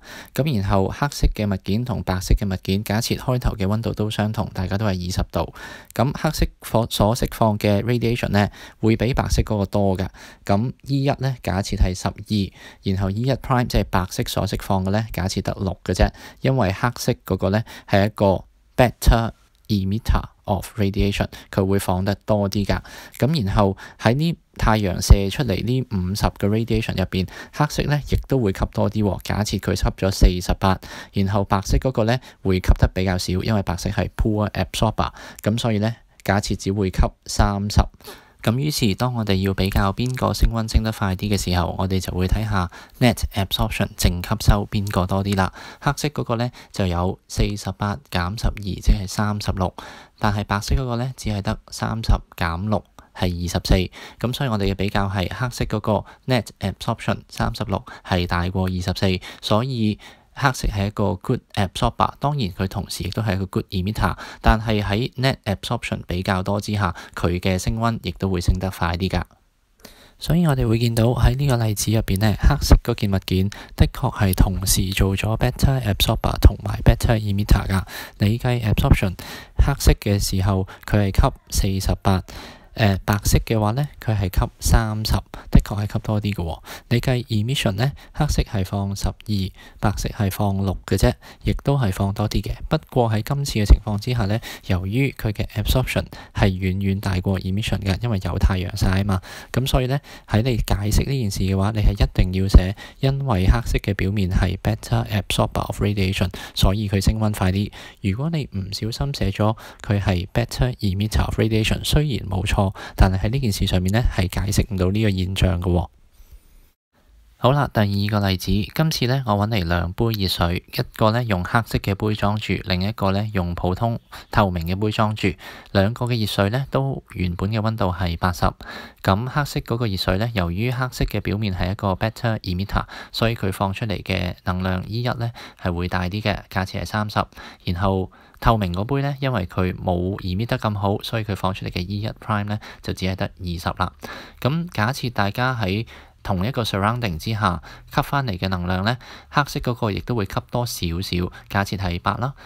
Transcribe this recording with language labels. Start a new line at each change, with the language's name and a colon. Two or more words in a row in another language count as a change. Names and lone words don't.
Cantonese: 咁然後黑色嘅物件同白色嘅物件，假設開頭嘅溫度都相同，大家都係20度。咁黑色所釋放嘅 radiation 呢，會比白色嗰個多㗎。咁 E1 呢，假設係12，然後 E1 prime 即係白色所釋放嘅呢，假設得6嘅啫。因為黑色嗰個呢，係一個
English: better emitter of radiation，
Cantonese: 佢會放得多啲㗎。咁然後喺呢太陽射出嚟呢50個 radiation 入邊，黑色呢亦都會吸多啲。假設佢吸咗48，然後白色嗰個呢會吸得比較少，因為白色係
English: poor absorber，
Cantonese: 咁所以呢，假設只會吸30。咁於是當我哋要比較邊個升溫升得快啲嘅時候，我哋就會睇下
English: net absorption
Cantonese: 淨吸收邊個多啲啦。黑色嗰個呢就有48減12，即係36，但係白色嗰個呢只係得30減6，係24。咁所以我哋嘅比較係黑色嗰個
English: net absorption
Cantonese: 36係大過24，所以黑色係一個
English: good absorber，
Cantonese: 當然佢同時亦都係一個
English: good emitter，
Cantonese: 但係喺
English: net absorption
Cantonese: 比較多之下，佢嘅升溫亦都會升得快啲㗎。所以我哋會見到喺呢個例子入邊呢，黑色嗰件物件的確係同時做咗
English: better absorber
Cantonese: 同埋
English: better emitter
Cantonese: 㗎。你計 absorption 黑色嘅時候，佢係吸48。白色嘅話呢，佢係吸30，的確係吸多啲嘅喎。你計 emission 呢，黑色係放12，白色係放6嘅啫，亦都係放多啲嘅。不過喺今次嘅情況之下呢，由於佢嘅 absorption 係遠遠大過 emission 嘅，因為有太陽曬啊嘛，咁所以呢，喺你解釋呢件事嘅話，你係一定要寫，因為黑色嘅表面係
English: better absorber of radiation，
Cantonese: 所以佢升溫快啲。如果你唔小心寫咗佢係
English: better emitter of radiation，
Cantonese: 雖然冇錯，但係喺呢件事上面呢，係解釋唔到呢個現象嘅喎。好啦，第二個例子，今次呢，我揾嚟2杯熱水，一個呢用黑色嘅杯裝住，另一個呢用普通透明嘅杯裝住。兩個嘅熱水呢都原本嘅溫度係80。咁黑色嗰個熱水呢，由於黑色嘅表面係一個
English: better emitter，
Cantonese: 所以佢放出嚟嘅能量 E1 呢係會大啲嘅，價錢係30。然後透明嗰杯呢，因為佢冇 emit 得咁好，所以佢放出嚟嘅 E1 prime 呢就只係得20啦。咁假設大家喺同一個 surrounding 之下吸翻嚟嘅能量呢，黑色嗰個亦都會吸多少少，假設係8啦。